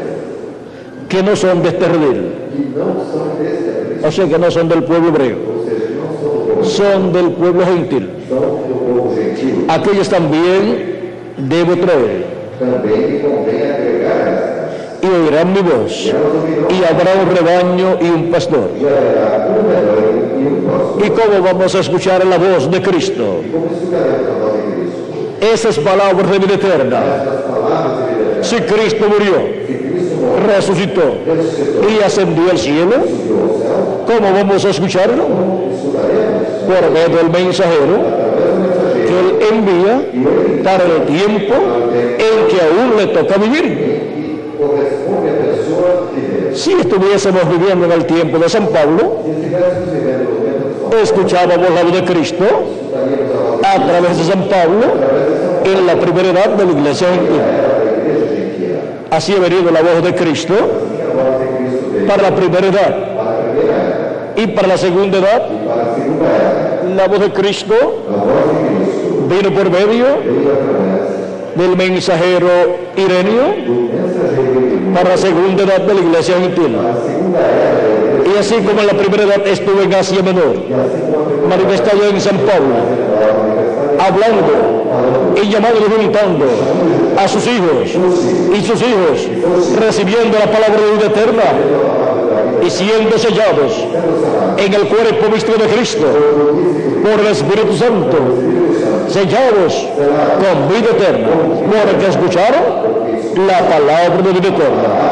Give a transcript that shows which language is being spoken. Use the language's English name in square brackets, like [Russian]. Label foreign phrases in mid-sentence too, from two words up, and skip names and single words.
[Spanish] que no son de este redil, [Portuguese] que não são deste aprisco, [Spanish] o sea que no son del pueblo hebreo, [Portuguese] ou seja, que não são do povo, [Spanish] son del pueblo gentil. [Portuguese] são do povo gentil. [Spanish] Aquellos también debo traer [Portuguese] Também me convém agregar estas. [Spanish] y oirán mi voz, [Portuguese] Elas ouvirão [Spanish] y habrá un rebaño y un pastor. [Portuguese] e haverá rebanho e pastor. [Spanish] ¿Y cómo vamos a escuchar la voz de Cristo? [Portuguese] E como escutaremos a voz de Cristo? [Spanish] Esas palabras de vida eterna. [Portuguese] Estas palavras de vida eterna. [Spanish] Si Cristo murió, [Portuguese] Se Cristo morreu, [Spanish] resucitó [Portuguese] ressuscitou, [Spanish] y ascendió al cielo, [Portuguese] subiu ao céu, [Spanish] ¿cómo vamos a escucharlo? [Portuguese] escutaremos [Spanish] Por medio del mensajero [Portuguese] através do mensageiro [Spanish] que Él envía para el tiempo en que aún le toca vivir. [Portuguese] que corresponde à pessoa viver. [Spanish] Si estuviésemos viviendo en el tiempo de San Pablo, [Portuguese] Se estivéssemos vivendo no tempo de São Paulo, [Spanish] escuchábamos la voz de Cristo [Portuguese] escutaríamos a voz [Spanish] a través de San Pablo en la primera edad de la iglesia gentil. [Portuguese] da igreja gentil. [Spanish] Así ha venido la voz de Cristo [Portuguese] Assim a voz de Cristo veio [Spanish] para la primera edad [Portuguese] para a primeira era [Spanish] y para la segunda edad. [Portuguese] e para a segunda era. [Spanish] La voz de Cristo [Portuguese] A voz de Cristo [Spanish] vino por medio [Portuguese] veio através [Spanish] del mensajero Ireneo [Portuguese] do mensageiro divino. [Spanish] para la segunda edad de la iglesia gentil. [Portuguese] A segunda era da igreja, [Spanish] Y así como en la primera edad estuvo en Asia Menor, [Portuguese] e assim como a primeira [Spanish] manifestado en San Pablo, hablando y llamando y juntando a sus hijos y sus hijos, recibiendo la palabra de vida eterna y siendo sellados en el cuerpo místico de Cristo por el Espíritu Santo, sellados con vida eterna, porque escucharon la palabra de vida eterna.